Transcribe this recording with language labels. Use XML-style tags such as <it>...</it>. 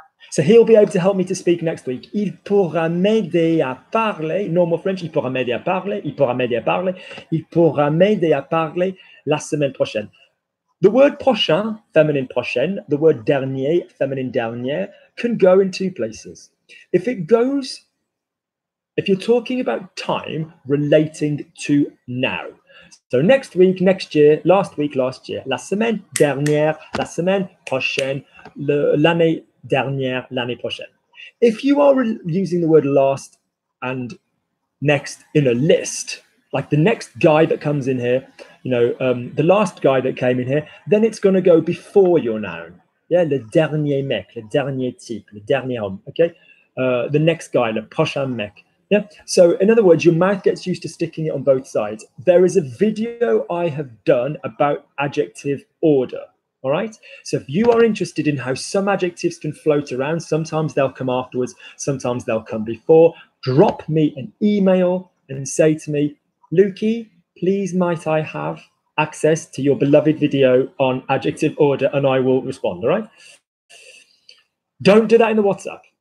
<en>So he'll be able to help me to speak next week.</en> <fr>Il pourra m'aider à parler,</fr> <en>normal French,</en> <fr>il pourra m'aider à parler, il pourra m'aider à parler, il pourra m'aider à parler la semaine prochaine.</fr> <en>The word prochain, feminine prochaine, the word dernier, feminine dernière, can go in two places. If you're talking about time relating to now. So next week, next year, last week, last year,</en> <fr>la semaine dernière, la semaine prochaine, l'année dernière, l'année prochaine.</fr> <en>If you are using the word last and next in a list, like the next guy that comes in here, the last guy that came in here, then it's going to go before your noun.</en> <fr>Yeah, le dernier mec, le dernier type, le dernier homme.</fr> <en>Okay, the next guy,</en> <fr>le prochain mec.</fr> <en>Yeah. So in other words, your mouth gets used to sticking it on both sides. There is a video I have done about adjective order. All right. So if you are interested in how some adjectives can float around, sometimes they'll come afterwards, sometimes they'll come before, drop me an email and say to me, Lukey, please might I have access to your beloved video on adjective order, and I will respond. All right. Don't do that in the WhatsApp.</en>